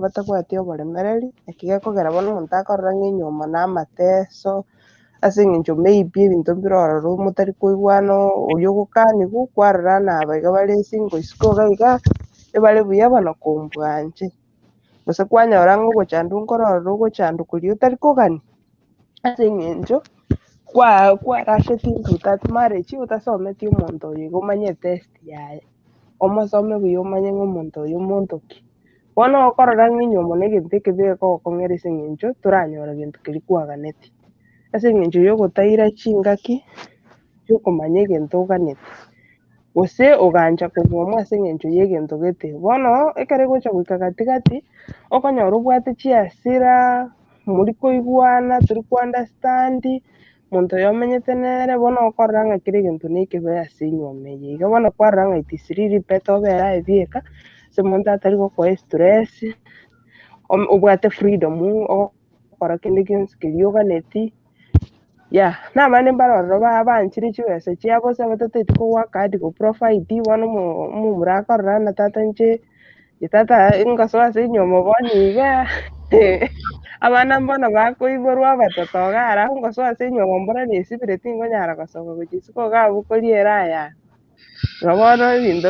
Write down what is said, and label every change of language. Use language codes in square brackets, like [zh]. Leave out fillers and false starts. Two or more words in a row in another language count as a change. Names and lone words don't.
[guz] batabwati oboremereri eki gekogera bono omonto akorora ng'enyomo na amateso ase eng'encho maybe ebinto mbirororo motari koigwana oria ogokaniwa kwarora naba iga bare single isiko iga iga ebare buya bono kombwanche gose kwanyora ng'a ogochandwa nkororora ogochandwa koria otari kogani ase eng'encho kwarasheti [en] into that marriage [guz] otasometi omonto oyo iga omanye test yaye omosome buya omanye ng'a omonto oyo omonto ki bono okorora ng'a enyomo na egento ekebe egokong'era ase eng'encho toranyora gento keria kwaganeti ase eng'encho ya ogotaira chingaki chia okomanya egento oganete gose ogancha kobwomwa ase eng'encho ya egento gete bono ekero egocha goika gatigati okonyora obwate chiasira mori koigwana tori kounderstandi monto oyo omenyete nere bono okorora ng'a kera egento na ekebe ase enyomo eye iga bono kwarora ng'a [en] it is really better [guz] obere aye bieka ase omonto atari gokoa stress obwate freedom ogokora kende gionsi keria oganeti namanya mbarororo banchire chibesa chiabo ase batataeti kowaka hadi koprovide bono omomura akorora na tata inche tata ngosoa ase enyomo bono iga abana mbono bakoiborwa abatoto iga alafu ngosoa ase enyomo mbora nesibire tingonyara gosoka gochia isiko iga abwo koriere aya iga bono ebinto